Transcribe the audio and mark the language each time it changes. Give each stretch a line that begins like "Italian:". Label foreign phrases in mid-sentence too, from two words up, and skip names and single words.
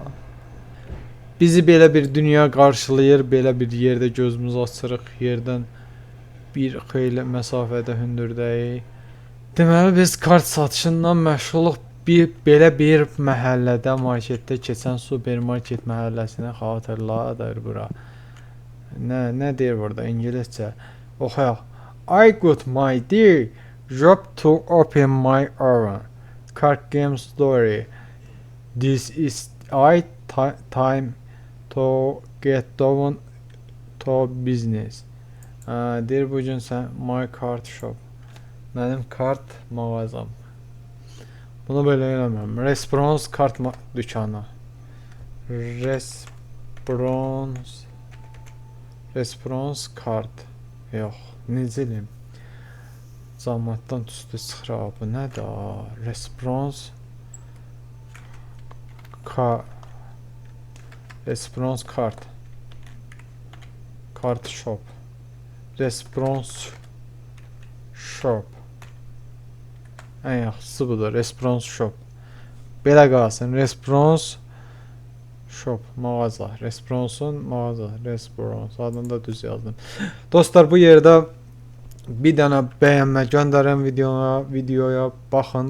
Azerbaijani: Bizi belə bir dünya qarşılayır, belə bir yerdə gözümüz açırıq, yerdən bir xeyli məsafədə hündürdəyik. Deməli biz kart satışından məşğuluq. Belə bir məhəllədə, marketdə keçən supermarket məhəlləsini xatırladır bura. Nə deyir burada ingiliscə? Oxuyaq.
English: I got my dear job to open my own card game story. This is time to get down to business.
Azerbaijani: Deyir bu gün sən
English: my card shop.
Azerbaijani: Mənim kart mağazam. Bunu belə eləmirəm. Response kart dükanı. Response kart. Yox, necə eləyim? Zamatdan üstü çıxır. Bu nədir? Response kart. Kart shop. Response shop. Ən yaxşısı budur. Response shop. Belə qalsın. Response shop. Mağaza. Response'un mağaza. Response. Adını da düz yazdım. Dostlar, bu yerdə bir dənə bəyənmə göndərən videoya baxın.